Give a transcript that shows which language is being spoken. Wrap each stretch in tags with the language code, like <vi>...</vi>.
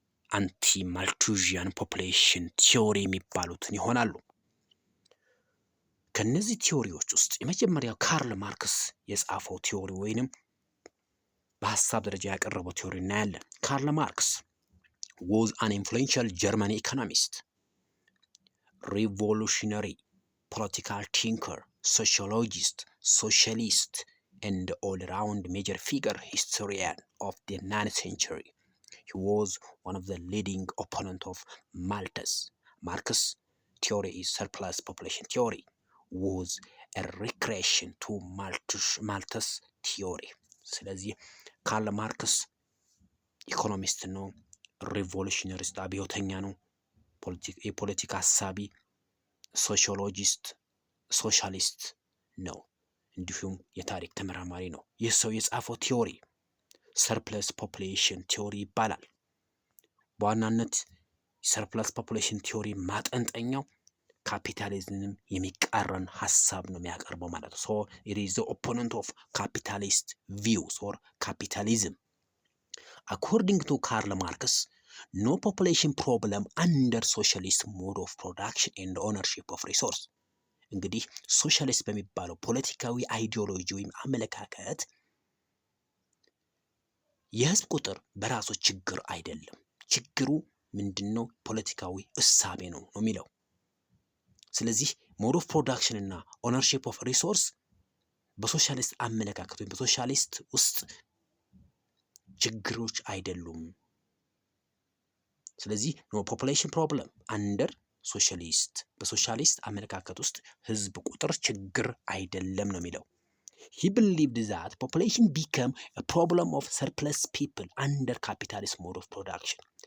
<am>አንቲ ማልቱዥያን ፖፑሌሽን ቲዮሪ የሚባሉትን ይሆናሉ። ከነዚህ ቲዮሪዎች ውስጥ የመጀመሪያው ካርል ማርክስ የጻፈው ቲዮሪ ወይንም በሐሳብ ደረጃ ያቀረበው ቲዮሪ እናያለን። ካርል ማርክስ</am> <en>was an influential German economist, revolutionary political thinker, sociologist, socialist, and all-around major figure historian of the 19th century. He was one of the leading opponents of Malthus. Marcus' theory is surplus population theory. was a recreation to Malthus theory.</en> <am>ስለዚህ ካርል ማርክስ ኢኮኖሚስት ነው፣ ሪቮሉሽነሪስት አብዮተኛ ነው፣ የፖለቲካ ሀሳቢ፣ ሶሺዮሎጂስት፣ ሶሻሊስት ነው፣ እንዲሁም የታሪክ ተመራማሪ ነው። ይህ ሰው የጻፈው ቲዮሪ ሰርፕለስ ፖፑሌሽን ቲዮሪ ይባላል። በዋናነት ሰርፕለስ ፖፑሌሽን ቲዮሪ ማጠንጠኛው ካፒታሊዝምንም የሚቃረን ሀሳብ ነው የሚያቀርበው ማለት ነው። ሶ</am> <en>it is the opponent of capitalist views or capitalism. According to Karl Marx, no population problem under socialist mode of production and ownership of resource.</en> <am>እንግዲህ ሶሻሊስት በሚባለው ፖለቲካዊ አይዲዮሎጂ ወይም አመለካከት የህዝብ ቁጥር በራሱ ችግር አይደለም። ችግሩ ምንድነው? ፖለቲካዊ እሳቤ ነው የሚለው። ስለዚህ ሞድ ኦፍ ፕሮዳክሽን እና ኦነርሺፕ ኦፍ ሪሶርስ በሶሻሊስት አመለካከት ወይም በሶሻሊስት ውስጥ ችግሮች አይደሉም። ስለዚህ ኖ ፖፑሌሽን ፕሮብለም አንደር ሶሻሊስት፣ በሶሻሊስት አመለካከት ውስጥ ህዝብ ቁጥር ችግር አይደለም ነው የሚለው።</am> <en>he believed that population became a problem of surplus people under capitalist mode of production.</en>